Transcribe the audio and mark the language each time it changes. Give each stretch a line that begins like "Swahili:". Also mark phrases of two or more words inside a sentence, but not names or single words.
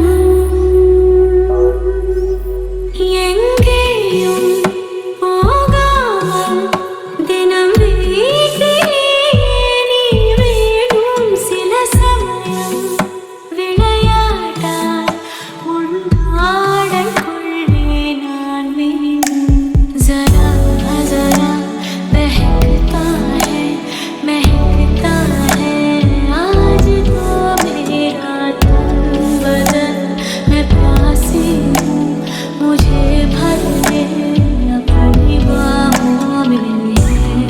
Tamil: எங்கேயும் போகாமல் தினம் வீட்டிலே நீ வேணும். சில சமயம் விளையாட்டால் உன் ஆடற்குள்ளே நான் வேண்டும்.
Hindi: जरा जरा महकता है आज तो मेरा तन बदन, मैं प्यासी हूँ मुझे भर ले अपनी बाहों में.